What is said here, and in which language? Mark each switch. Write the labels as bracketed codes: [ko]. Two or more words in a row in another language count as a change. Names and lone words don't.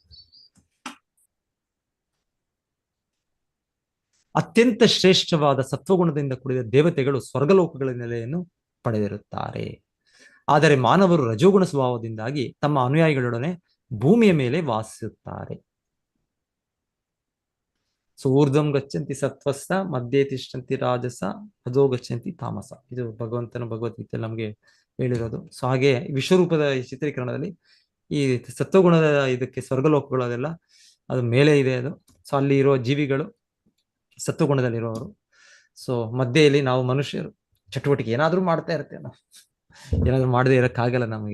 [kn] ಅತ್ಯಂತ ಶ್ರೇಷ್ಠವಾದ ಸತ್ವಗುಣದಿಂದ ಕೂಡಿದ ದೇವತೆಗಳು ಸ್ವರ್ಗಲೋಕಗಳ ನೆಲೆಯನ್ನು ಪಡೆದಿರುತ್ತಾರೆ. ಆದರೆ ಮಾನವರು ರಜೋಗುಣ ಸ್ವಭಾವದಿಂದಾಗಿ ತಮ್ಮ ಅನುಯಾಯಿಗಳೊಡನೆ ಭೂಮಿಯ ಮೇಲೆ ವಾಸಿಸುತ್ತಾರೆ. [sa] ಸೊ ಊರ್ಧ್ವಂ ಗಚ್ಚಂತಿ ಸತ್ವಸ್ಥ, ಮಧ್ಯೆ ತಿಷ್ಠಂತಿ ರಾಜಸ, ಅಧೋ ಗಚ್ಚಂತಿ ತಾಮಸ. [kn] ಇದು ಭಗವಂತನ ಭಗವದ್ಗೀತೆಯಲ್ಲಿ ನಮಗೆ ಹೇಳಿರೋದು. ಸೊ ಹಾಗೆ ವಿಶ್ವರೂಪದ ಚಿತ್ರೀಕರಣದಲ್ಲಿ ಈ ಸತ್ವಗುಣದ ಇದಕ್ಕೆ ಸ್ವರ್ಗಲೋಕಗಳದೆಲ್ಲ ಅದು ಮೇಲೆ ಇದೆ. ಅದು ಸೊ ಅಲ್ಲಿ ಇರುವ ಜೀವಿಗಳು ಸತ್ವಗುಣದಲ್ಲಿರೋರು. ಸೊ ಮಧ್ಯೆಯಲ್ಲಿ ನಾವು ಮನುಷ್ಯರು ಚಟುವಟಿಕೆ ಏನಾದ್ರೂ ಮಾಡ್ತಾ ಇರ್ತೇವೆ, ನಾವು ಏನಾದ್ರೂ ಮಾಡದೇ ಇರೋಕ್ಕಾಗಲ್ಲ ನಮಗೆ.